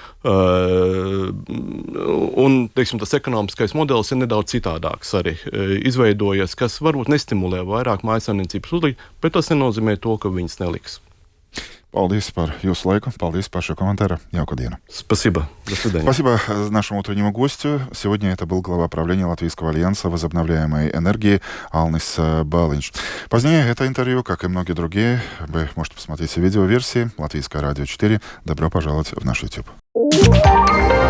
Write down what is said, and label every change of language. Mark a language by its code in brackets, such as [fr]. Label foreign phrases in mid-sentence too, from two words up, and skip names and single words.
[lv] Un, teiksim, tas ekonomiskais modelis ir nedaudz citādāks arī izveidojies, kas varbūt nestimulē vairāk mājassaimniecības uzlikt, bet tas nenozīmē to, ka viņas neliks. Paldies par jūsu laikу, paldies par šo комментарию. Jauka diena. [ru] Спасибо. До свидания. Спасибо нашему утреннему гостю. Сегодня это был глава правления Латвийского альянса возобновляемой энергии Алнис Балинч. Позднее это интервью, как и многие другие, вы можете посмотреть в видеоверсии Латвийское радио 4. Добро пожаловать в наш YouTube.